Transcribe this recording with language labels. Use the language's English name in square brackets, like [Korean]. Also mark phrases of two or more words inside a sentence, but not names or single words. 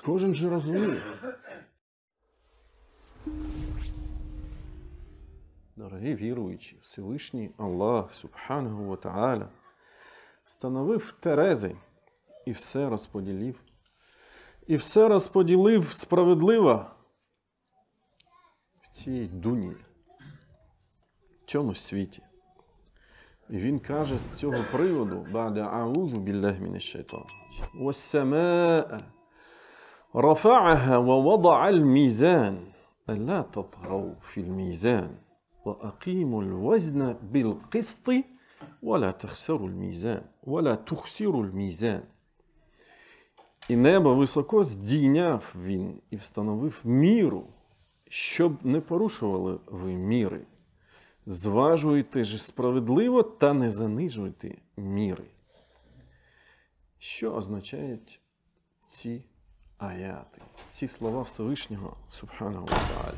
[Ukrainian] Кожен же розуміє. Дорогі віруючі, Всевишній Аллах, [Arabic] سبحانه وتعالى, [Ukrainian] встановив терези і все розподілив. І все розподілив справедливо в цій дуні, в цьому світі. І він каже з цього приводу, [Arabic] «بعد أعوذ بالله من الشيطان». «والسماء رفعها ووضع الميزان لا تطغوا في الميزان وأقيموا الوزن بالقسط ولا تخسروا الميزان ولا تخسروا الميزان». [Ukrainian] І небо високо здійняв він і встановив міру, щоб не порушували ви міри. Зважуйте ж справедливо та не занижуйте міри. Що означають ці аяти, ці слова Всевишнього, [Arabic] سبحانه وتعالى?